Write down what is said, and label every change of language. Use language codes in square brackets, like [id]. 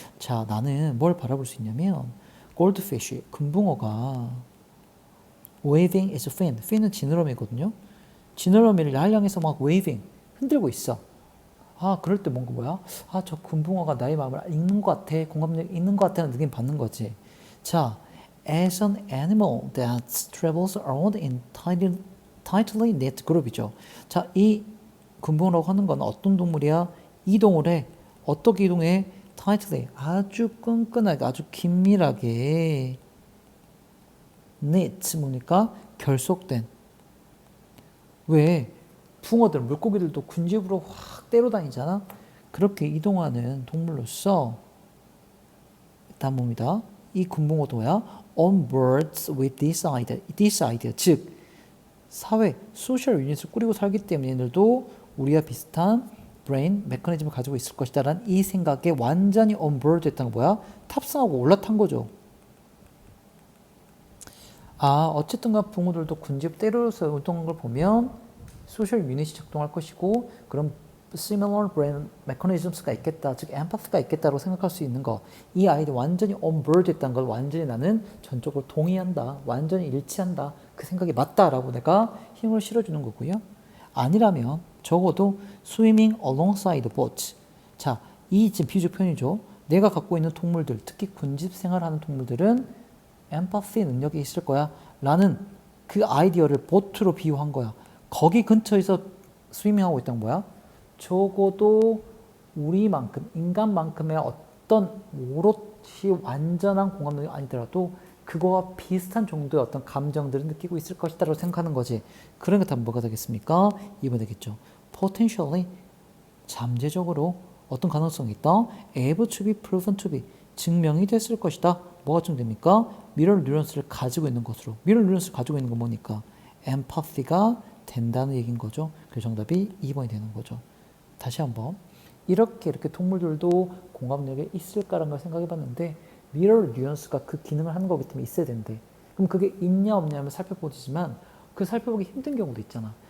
[ko] 자, 나는 뭘 바라볼 수 있냐면 goldfish, 금붕어가 [en] waving its fin, [ko] fin은 지느러미거든요. 지느러미를 날 향해서 막 waving, 흔들고 있어. 아, 그럴 때 뭔가 뭐야? 아, 저 금붕어가 나의 마음을 읽는 것 같아. 공감력 있는 것 같다는 느낌 받는 거지. [en] 자, as an animal that travels around in tightly knit group이죠. [ko] 자, 이 금붕어라고 하는 건 어떤 동물이야? 이동을 해. 어떻게 이동해? tightly, 아주 끈끈하게, 아주 긴밀하게 knit, 뭡니까? 결속된. 왜? 붕어들, 물고기들도 군집으로 확 때려 다니잖아. 그렇게 이동하는 동물로서 다음 봅니다. 이 금붕어도 뭐야? [en] On birds with this idea, [ko] 즉 사회, 소셜 유닛을 꾸리고 살기 때문에 얘들도 우리와 비슷한 브레인 메커니즘을 가지고 있을 것이다 라는 이 생각에 완전히 [en] on board [ko] 했다는 거 뭐야? 탑승하고 올라탄 거죠. 아, 어쨌든 간 붕어들도 군집 때려서 운동한 걸 보면 소셜 유닛이 작동할 것이고 그럼 [en] similar brain mechanisms [ko] 가 있겠다, 즉 empathy가 있겠다고 생각할 수 있는 거. 이 아이들 완전히 [en] on board [ko] 했다는 걸 완전히 나는 전적으로 동의한다, 완전히 일치한다, 그 생각이 맞다라고 내가 힘을 실어주는 거고요. 아니라면 적어도 [en] swimming alongside boats. [ko] 자, 이 지금 비유적 표현이죠. 내가 갖고 있는 동물들, 특히 군집 생활하는 동물들은 empathy 능력이 있을 거야 라는 그 아이디어를 보트로 비유한 거야. 거기 근처에서 스위밍하고 있던 거야. 적어도 우리만큼, 인간만큼의 어떤 오롯이 완전한 공감력이 아니더라도 그거와 비슷한 정도의 어떤 감정들을 느끼고 있을 것이다라고 생각하는 거지. 그런 게 다 뭐가 되겠습니까? 2번 되겠죠. [en] potentially, [ko] 잠재적으로 어떤 가능성이 있다? [en] able to be proven to be, [ko] 증명이 됐을 것이다. 뭐가 증됩니까? 미러럴 뉴런스를 가지고 있는 것으로. 미러럴 뉴런스를 가지고 있는 건 뭐니까? empathy가 된다는 얘기인 거죠. 그래서 정답이 2번이 되는 거죠. 다시 한번 이렇게 동물들도 공감력이 있을까라는 걸 생각해 봤는데 미러럴 뉴런스가 그 기능을 하는 거기 때문에 있어야 되는데 그럼 그게 있냐 없냐면 살펴보지만 그 살펴보기 힘든 경우도 있잖아.